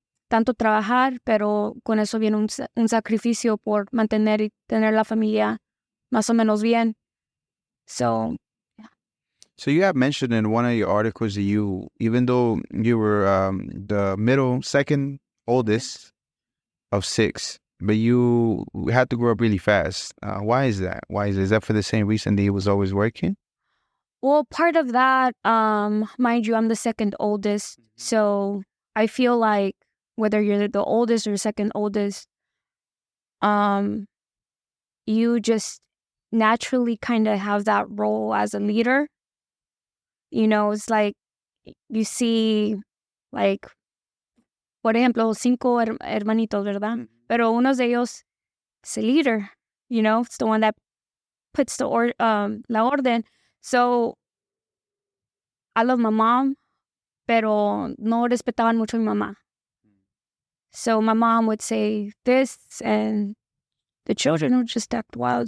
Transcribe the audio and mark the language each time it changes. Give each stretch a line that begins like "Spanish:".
Spanish: Tanto trabajar, pero con eso viene un sacrificio por mantener y tener la familia más o menos bien.
English: So you have mentioned in one of your articles that you, even though you were the second oldest of 6, but you had to grow up really fast. Why is that? Is that for the same reason that he was always working? Well, part of that, mind you, I'm the second oldest. So I feel like whether you're the oldest or second oldest, you just naturally kind of have that role as a leader. It's like you see,
Spanish: por ejemplo, 5 hermanitos, ¿verdad? Pero uno de ellos
English: is a leader, it's the one that puts
Spanish: la orden.
English: So I love my mom,
Spanish: pero no respetaban mucho a mi mamá.
English: So my mom would say this, and the children would just act wild.